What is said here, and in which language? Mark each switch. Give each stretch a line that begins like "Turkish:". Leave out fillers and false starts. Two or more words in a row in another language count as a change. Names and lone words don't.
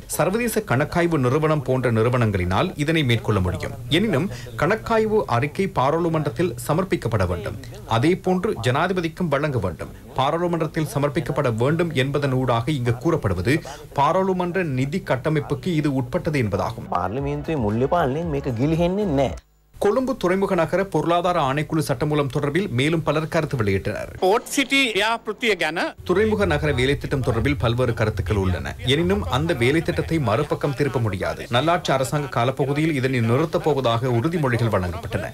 Tamil: சர்வதேச கணக்காய்வு நிறுவனம் போன்ற நிறுவனங்களினால் இதனை மேற்கொள்ள முடியும். எனினும் கணக்காய்வு அறிக்கை பாராளுமன்றத்தில் சமர்ப்பிக்கப்பட வேண்டும். அதே போன்று ஜனாதிபதிக்கும் வழங்க வேண்டும். பாராளுமன்றத்தில் சமர்ப்பிக்கப்பட வேண்டும் என்பதனூடாக இங்கு கூறப்படுவது பாராளுமன்ற நிதி கட்டமைப்புக்கு இது உட்பட்டது என்பதாகும்.
Sinhala: පාර්ලිමේන්තුවේ මුල්්‍ය පාලනයෙන් මේක ගිලිහෙන්නේ නැහැ.
Tamil: கொழும்பு துறைமுக நகர பொருளாதார ஆணைக்குழு சட்டமூலம் தொடர்பில் மேலும் பலர் கருத்து வெளியிட்டனர். துறைமுக நகர வேலைத்திட்டம் தொடர்பில் பல்வேறு கருத்துக்கள் உள்ளன. எனினும் அந்த வேலைத்திட்டத்தை மறுபக்கம் திருப்ப முடியாது. நல்லாட்சி அரசாங்க காலப்பகுதியில் இதனை நிறுத்தப் போவதாக உறுதிமொழிகள் வழங்கப்பட்டன.